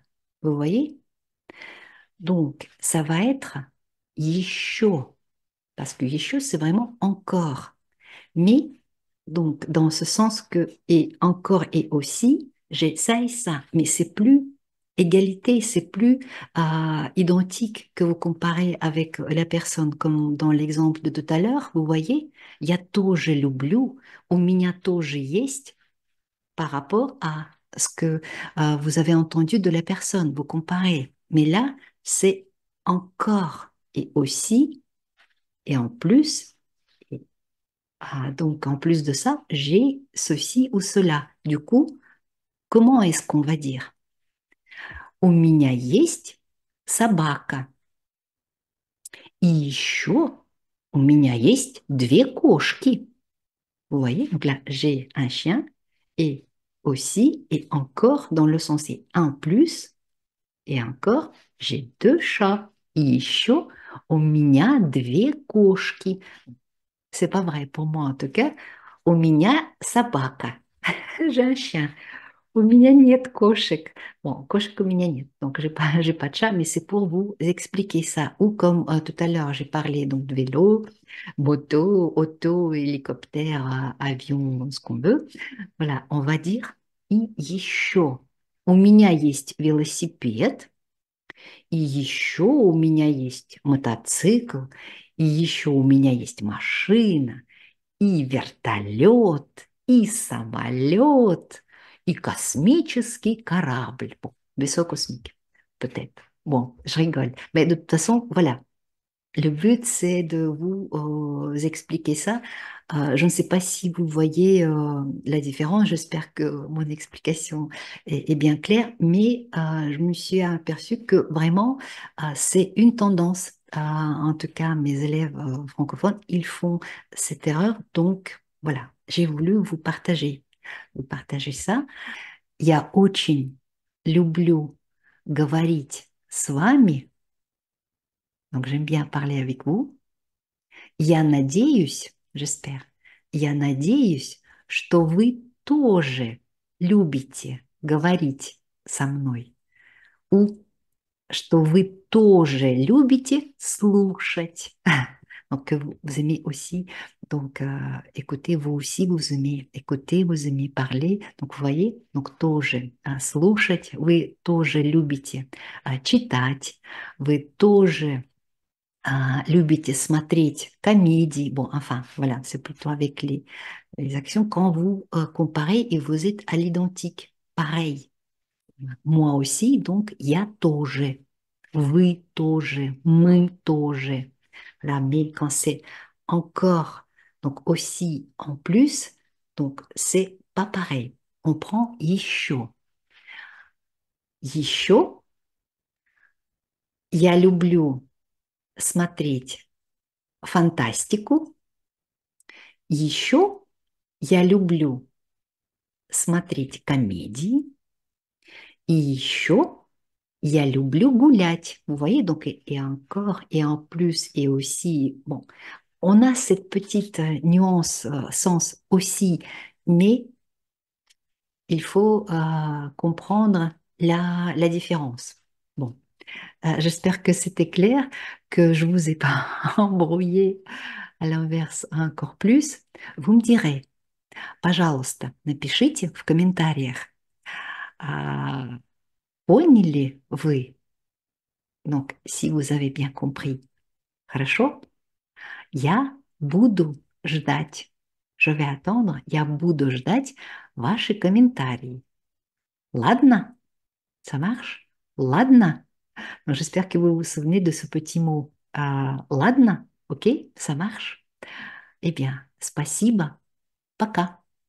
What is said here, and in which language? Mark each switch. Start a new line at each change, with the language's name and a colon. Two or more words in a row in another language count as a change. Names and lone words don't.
French: Vous voyez? Donc, ça va être еще, parce que еще, c'est vraiment encore. Mais, donc, dans ce sens que, et encore et aussi, j'ai ça et ça. Mais c'est plus égalité, c'est plus identique que vous comparez avec la personne, comme dans l'exemple de tout à l'heure, vous voyez,
Russian: я тоже люблю, у меня тоже есть,
French: par rapport à ce que vous avez entendu de la personne, vous comparez. Mais là, c'est encore et aussi, et en plus. Donc, en plus de ça, j'ai ceci ou cela. Du coup, comment est-ce qu'on va dire?
Russian: У меня есть собака. И еще у меня есть две кошки.
French: Vous voyez? Donc là, j'ai un chien et aussi et encore dans le sens c'est un plus et encore, j'ai deux chats.
Russian: И еще у меня две кошки.
French: C'est pas vrai pour moi en tout cas.
Russian: У меня собака.
French: J'ai un chien.
Russian: У меня нет кошек. Bon, кошек у меня нет,
French: donc j'ai pas de chat, mais c'est pour vous expliquer ça. Ou comme tout à l'heure, j'ai parlé donc de vélo, moto, auto, hélicoptère, avion, ce qu'on veut. Voilà, on va dire
Russian: и еще. У меня есть велосипед, и еще у меня есть мотоцикл, и еще у меня есть машина, и вертолет, и самолет, и космический корабль.
French: Bon, vaisseau cosmique, peut-être. Bon, je rigole. Mais de toute façon, voilà. Le but, c'est de vous expliquer ça. Je ne sais pas si vous voyez la différence. J'espère que mon explication est bien claire, mais je me suis aperçue que vraiment, c'est une tendance. En tout cas, mes élèves francophones, ils font cette erreur. Donc, voilà, j'ai voulu vous partager ça.
Russian: Я очень люблю говорить с вами.
French: Donc, j'aime bien parler avec vous.
Russian: Я надеюсь,
French: j'espère,
Russian: я надеюсь, что вы тоже любите говорить со мной. Ou что вы тоже любите слушать.
French: Donc, que vous aimez aussi, donc, écoutez, vous aussi, vous aimez écouter, vous aimez parler. Donc, vous voyez, donc,
Russian: тоже слушать, вы тоже любите читать, вы тоже любите смотреть комедии.
French: Bon, enfin, voilà, c'est plutôt avec les actions quand vous comparez et vous êtes à l'identique. Pareil. Moi aussi, donc,
Russian: я тоже. Вы тоже. Мы тоже.
French: Voilà, mais quand c'est encore, donc aussi en plus, donc c'est pas pareil. On prend еще.
Russian: Еще я люблю смотреть фантастику. Еще я люблю смотреть комедии. И еще я люблю гулять.
French: Vous voyez, donc, et encore, et en plus, et aussi, bon, on a cette petite nuance, sens aussi, mais il faut comprendre la différence. Bon, j'espère que c'était clair, que je vous ai pas embrouillé à l'inverse encore plus. Vous me direz,
Russian: пожалуйста, напишите в комментариях, а, поняли вы?
French: Donc, si vous avez bien compris,
Russian: хорошо? Я буду ждать.
French: Je vais attendre.
Russian: Я буду ждать ваши комментарии. Ладно?
French: Ça marche? Ладно? Donc, j'espère que vous vous souvenez de ce petit mot. Ладно? Ok? Ça marche? Eh bien,
Russian: спасибо. Пока.